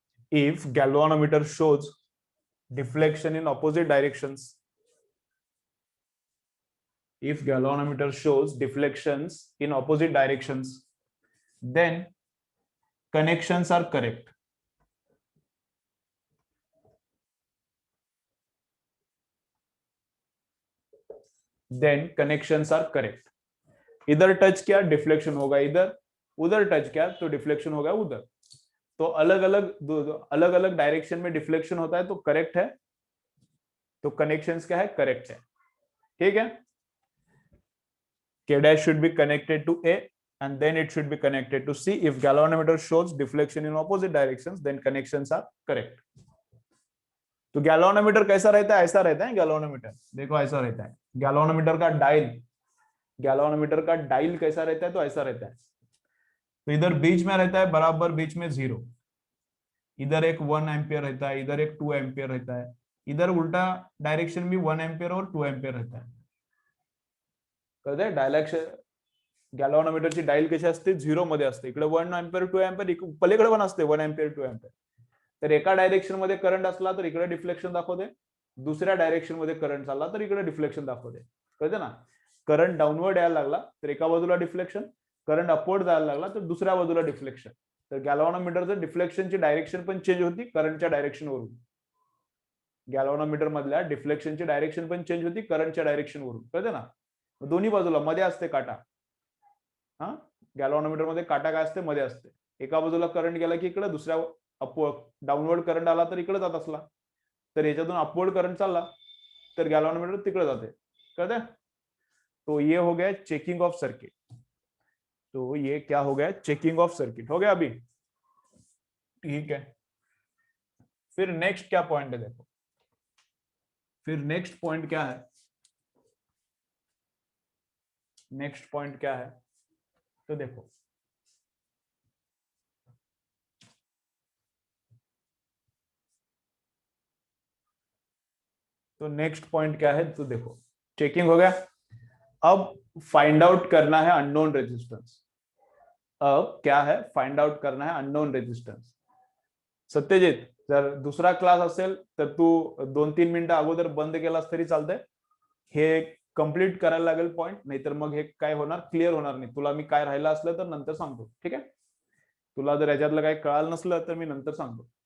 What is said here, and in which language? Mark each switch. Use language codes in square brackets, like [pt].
[en] If galvanometer shows deflection in opposite directions, if galvanometer shows deflections in opposite directions, then connections are correct. Then connections are correct. [hi] इधर touch किया deflection होगा इधर, उधर touch किया तो deflection होगा उधर. तो अलग अलग डायरेक्शन में डिफ्लेक्शन होता है तो करेक्ट है, तो कनेक्शंस क्या है, करेक्ट है. ठीक है. [en] K dash should be connected to A and then it should be connected to C. If galvanometer shows deflection in opposite directions, then connections are correct. [hi] तो गैल्वानोमीटर कैसा रहता है, ऐसा रहता है गैल्वानोमीटर. देखो ऐसा रहता है गैल्वानोमीटर का डायल. गैल्वानोमीटर का डायल कैसा रहता है, तो ऐसा रहता है. तो इधर बीच में रहता है, बराबर बीच में 0. इधर एक 1 एम्पियर रहता है, इधर एक 2 एम्पियर रहता है. इधर उल्टा डायरेक्शन में 1 एम्पियर और 2 एम्पियर रहता है. [mr] कळतंय डायरेक्शन गॅल्व्हॅनोमीटरची डायल कशी असते, 0 मध्ये असते. इकडे 1 एम्पियर 2 एम्पियर, पलीकडे पण असते 1 एम्पियर 2 एम्पियर. तर एका डायरेक्शन मध्ये करंट असला तर इकडे डिफ्लेक्शन दाखवते, दुसऱ्या डायरेक्शन मध्ये करंट चालला तर इकडे डिफ्लेक्शन दाखवते. कळते ना. करंट डाऊनवर्ड यायला लागला तर एका बाजूला डिफ्लेक्शन, करंट अपवर्ड जायला लागला तर दुसऱ्या बाजूला डिफ्लेक्शन. तर गॅल्व्हॅनोमीटरचं डिफ्लेक्शनची डायरेक्शन पण चेंज होती करंटच्या डायरेक्शन वरून. गॅल्व्हॅनोमीटर मधल्या डिफ्लेक्शनची डायरेक्शन पण चेंज होती करंटच्या डायरेक्शन वरून. कळते ना. दोन्ही बाजूला मध्ये असते काटा. हा गॅल्व्हॅनोमीटर मध्ये काटा काय असते, मध्ये असते. एका बाजूला करंट गेला की इकडे, दुसऱ्या डाऊनवर्ड करंट आला तर इकडे जात असला, तर याच्यातून अपवर्ड करंट चालला तर गॅल्व्हॅनोमीटर तिकडे जाते. कळते. [hi] तो ये हो गया चेकिंग ऑफ सर्किट. तो ये क्या हो गया, चेकिंग ऑफ सर्किट हो गया अभी. ठीक है. फिर नेक्स्ट क्या पॉइंट है, देखो फिर नेक्स्ट पॉइंट क्या है. नेक्स्ट पॉइंट क्या है, तो देखो तो नेक्स्ट पॉइंट क्या है, तो देखो चेकिंग हो गया. अब फाइंड आउट करना है अननोन रेजिस्टेंस. अब क्या है, फाइंड आउट करना है अननोन रेजिस्टेंस. [mr] सत्यजित, जर दुसरा क्लास असेल तर तू 2-3 मिनिटं अगोदर बंद केलास तरी चालतंय. हे कंप्लीट करायला लागेल पॉइंट, नाहीतर मग हे काय होणार, क्लिअर होणार नाही. तुला मी काय राहिलं असलं तर नंतर सांगतो. ठीक आहे. तुला जर याच्यातलं काही कळालं नसलं तर मी नंतर सांगतो.